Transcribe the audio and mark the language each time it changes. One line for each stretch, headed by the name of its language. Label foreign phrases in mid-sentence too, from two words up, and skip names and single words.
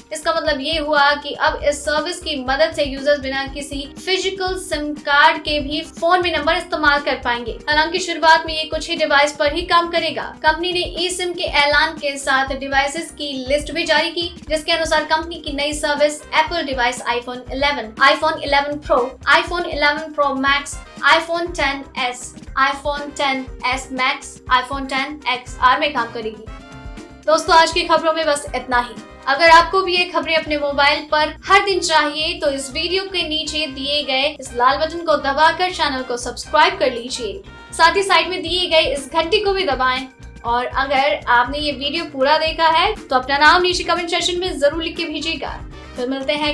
Hindi: इसका मतलब ये हुआ कि अब इस सर्विस की मदद से यूजर्स बिना किसी
English: physical SIM card
Hindi: के भी फोन में नंबर इस्तेमाल कर पाएंगे। हालांकि शुरुआत में ये कुछ ही डिवाइस पर ही काम करेगा। कंपनी ने eSIM के ऐलान के साथ डिवाइसेस की लिस्ट भी जारी की, जिसके अनुसार कंपनी की नई सर्विस
English: Apple device
Hindi: iPhone 11, iPhone 11 Pro, iPhone 11 Pro Max, iPhone 10s, iPhone 10s Max, iPhone 10 XR में काम करेगी। दोस्तों, आज की खबरों में बस इतना ही। अगर आपको भी ये खबरें अपने मोबाइल पर हर दिन चाहिए तो इस वीडियो के नीचे दिए गए इस लाल बटन को दबाकर चैनल को सब्सक्राइब कर लीजिए। साथ ही साइड में दिए गए इस घंटी को भी दबाएं। और अगर आपने ये वीडियो पूरा देखा है तो अपना नाम नीचे
English: comment section
Hindi: में जरूर लिख के भेजिएगा।